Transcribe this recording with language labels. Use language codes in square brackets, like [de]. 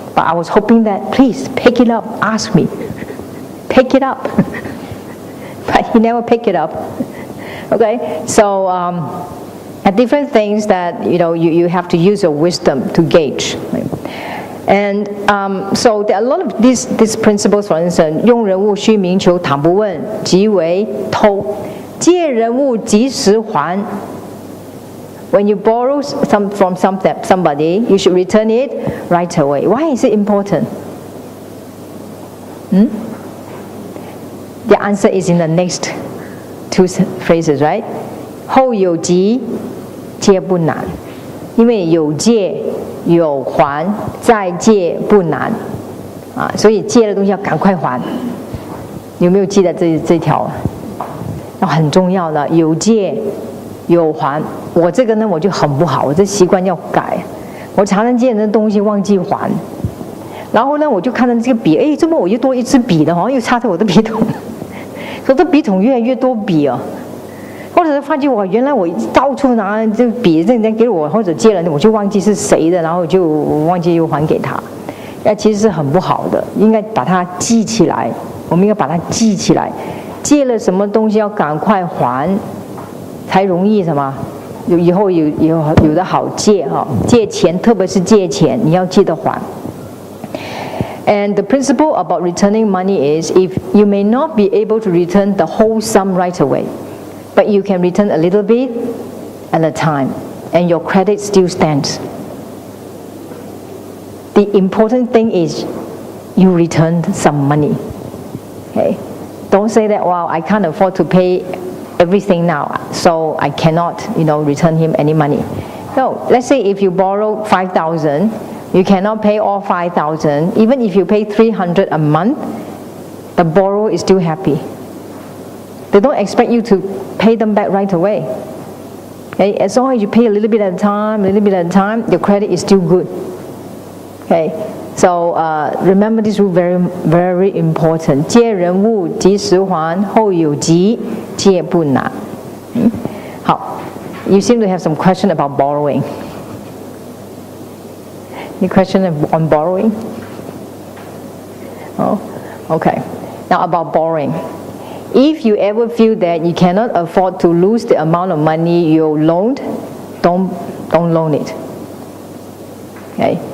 [en] But I was hoping that, please, pick it up, ask me. Pick it up. But he never picked it up. Okay, so at different things that you have to use your wisdom to gauge. Right? And so there are a lot of these principles. For instance, [zh] 用人物须明求，倘不问，即为偷；借人物及时还。 [en] When you borrow from somebody, you should return it right away. Why is it important? The answer is in the next 2 phrases, right? [zh] 后有急，借不难，因为有借有还，再借不难啊，所以借的东西要赶快还。有没有记得这条？很重要的，有借有还。我这个呢，我就很不好，我这习惯要改。我常常借人的东西忘记还，然后呢，我就看到这个笔，哎，怎么我又多一支笔的，好像又插在我的笔筒。所以这笔筒越来越多笔哦，或者是发觉我原来我到处拿这笔，人家给我或者借了，我就忘记是谁的，然后就忘记又还给他，其实是很不好的，应该把它记起来。我们应该把它记起来，借了什么东西要赶快还，才容易什么？以后有的好借哈，借钱特别是借钱，你要记得还。 [en] And the principle about returning money is if you may not be able to return the whole sum right away, but you can return a little bit at a time, and your credit still stands. The important thing is you return some money. Okay? Don't say that, wow, I can't afford to pay everything now, so I cannot, return him any money. No, let's say if you borrow 5,000, you cannot pay all 5,000. Even if you pay 300 a month, the borrower is still happy. They don't expect you to pay them back right away. Okay? As long as you pay a little bit at a time, your credit is still good. Okay? So remember this rule, very, very important. [zh] 借人物及时还，后有急，借不难。 [en] 好， you seem to have some question about borrowing. Any question on borrowing? Oh, okay. Now about borrowing. If you ever feel that you cannot afford to lose the amount of money you loaned, don't loan it. Okay?